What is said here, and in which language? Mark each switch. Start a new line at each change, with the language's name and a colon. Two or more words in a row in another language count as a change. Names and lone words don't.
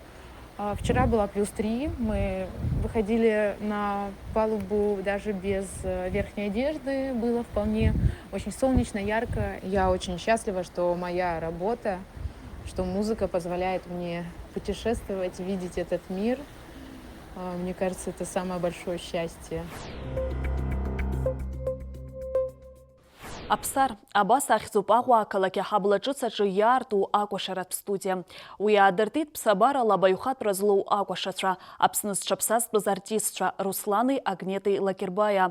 Russian: Вчера была +3, мы выходили на палубу даже без верхней одежды, было вполне очень солнечно, ярко. Я очень счастлива, что моя работа, что музыка позволяет мне путешествовать, видеть этот мир. Мне кажется, это самое большое счастье.
Abkhazian: Аԥсар, абас ахьӡуп Аҟәа ақалақь аҳабла ҿыцаҿы иаарту акәашаратә студиа. Уи аадыртит ԥсабарала абаҩхатәра злоу акәашацәа, Аԥсны зҽаԥсазтәыз артистцәа Руслани Агнети Лакербаиа.